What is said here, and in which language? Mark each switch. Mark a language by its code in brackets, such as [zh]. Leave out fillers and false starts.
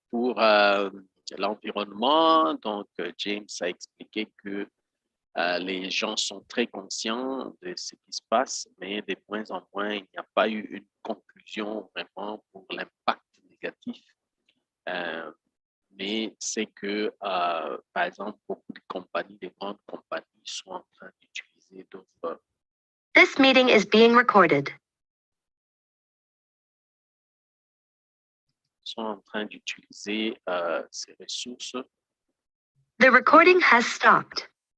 [fr] Pour l'environnement, donc James a expliqué que les gens sont très conscients de ce qui se passe, mais de moins en moins, il n'y a pas eu une conclusion vraiment pour l'impact négatif. Mais c'est que, par exemple, beaucoup de compagnies, de grandes compagnies sont en train d'utiliser d'autres. [en] This meeting is being recorded. [fr] Sont en train d'utiliser ces ressources. [en] The recording has stopped.